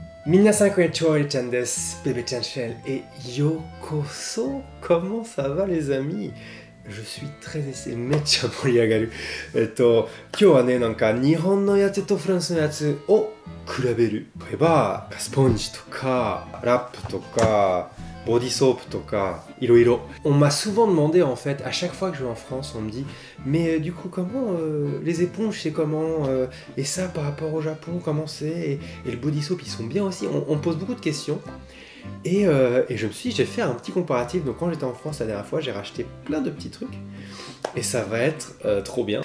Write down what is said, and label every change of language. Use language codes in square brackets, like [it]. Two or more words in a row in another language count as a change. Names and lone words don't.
[ja] みなさんこんにちは、です, Bebe-chan Shell et Yokoso. [fr] Comment ça va les amis? Je suis très [ja] めっちゃ盛り上がる. 今日はね、なんか、日本のやつとフランスのやつを比べる. 例えば、スポンジとか、ラップとか、 [en] body soap [ja] とか、iroiro. [fr] On m'a souvent demandé en fait, à chaque fois que je vais en France, on me dit mais du coup comment les éponges c'est comment et ça par rapport au Japon comment c'est et le [en] body soap [fr] ils sont bien aussi. On me pose beaucoup de questions et je me suis dit, je vais faire un petit comparatif. Donc quand j'étais en France la dernière fois, j'ai racheté plein de petits trucs et ça va être trop bien.